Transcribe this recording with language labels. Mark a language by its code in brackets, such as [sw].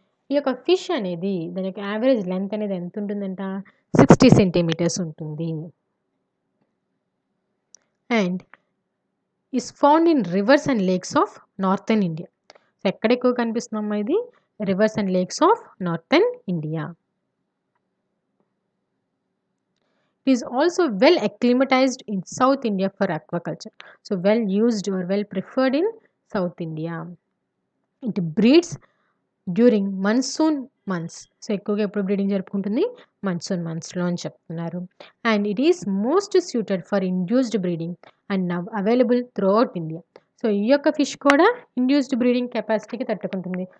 [te] ఈ యొక్క ఫిష్ అనేది దాని యొక్క యావరేజ్ లెంత్ అనేది ఎంత ఉంటుందంట? [en] 60 centimetres [te] ఉంటుంది. [en] And is found in rivers and lakes of northern India. [te] So ఎక్కడ ఎక్కువ కనిపిస్తుందమ్మా? ఇది [en] Rivers and lakes of northern India. It is also well acclimatized in South India for aquaculture. So well used or well preferred in South India. It breeds during monsoon months. [te] So ఎక్కువగా ఎప్పుడు breeding జరుపుకుంటుంది? Monsoon మంత్స్లో అని చెప్తున్నారు. [en] And it is most suited for induced breeding and now available throughout India. [te] So ఈ యొక్క fish కూడా induced breeding కెపాసిటీకి తట్టుకుంటుంది.